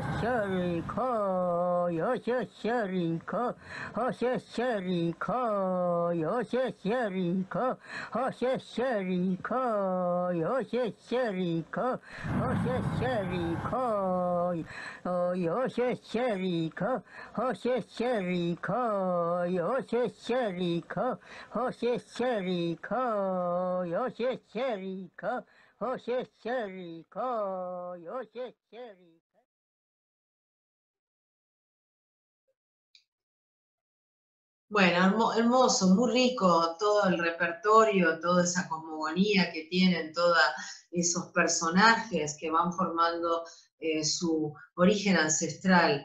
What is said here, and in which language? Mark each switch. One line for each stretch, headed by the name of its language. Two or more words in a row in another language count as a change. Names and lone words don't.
Spanish: Sheriko, Yoshe Sheriko, Hoshe Sheriko, Yoshe Sheriko, Hoshe Sheriko, Yoshe Sheriko, Hoshe Sheriko, Yoshe Sheriko, Hoshe Sheriko, Yoshe Sheriko, Hoshe Sheriko, Yoshe Sheriko, Hoshe Sheriko, Yoshe Sheriko. Bueno, hermoso, muy rico todo el repertorio, toda esa cosmogonía que tienen todos esos personajes que van formando su origen ancestral.